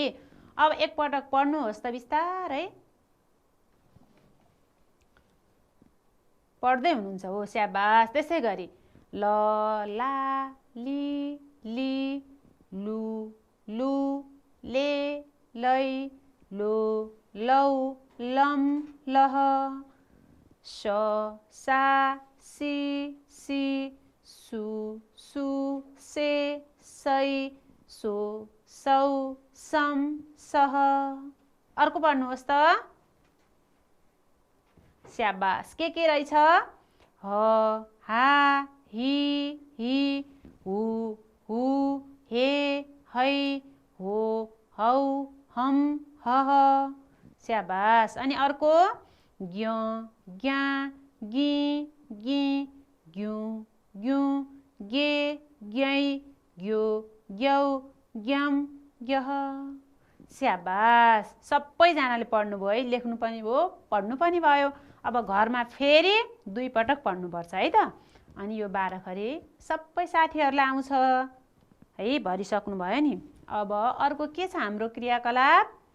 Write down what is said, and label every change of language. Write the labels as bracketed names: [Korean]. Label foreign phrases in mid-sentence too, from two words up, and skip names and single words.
[Nepali] अब एकपटक पढ्नुहोस् त बिस्तारै। पढ्दै हुनुहुन्छ हो, स्याबास। त्यसै गरी ल, ला, लि, लि, लु, लु, ले, लै, लो, लौ, लम, लह, स, सा, सि, सि, सु, सु, से, सै, सो, सौ, सम, सह। अर्को पढ्नुहोस् त? स्याबास। के रहेछ? ह, हा, हि, हु, हु, हे, है, हो, हौ, हम, हह, स्याबास। अनि अर्को ज्ञ, ज्ञा, गी, गी, ग्यु, ग्यु, गे, ग्यै, ग्यो, ग्यौ, ग्यम, ग्यह, स्याबास। सबैजनाले पढ्नुभयो है, लेख्नु पनि भयो, पढ्नु पनि भयो। अब घरमा फेरि 2 पटक पढ्नुपर्छ है त। अनि यो बाराखरी सबै साथीहरूलाई आउँछ है, भरिसक्नु भयो नि। अब अर्को के छ हाम्रो क्रियाकलाप?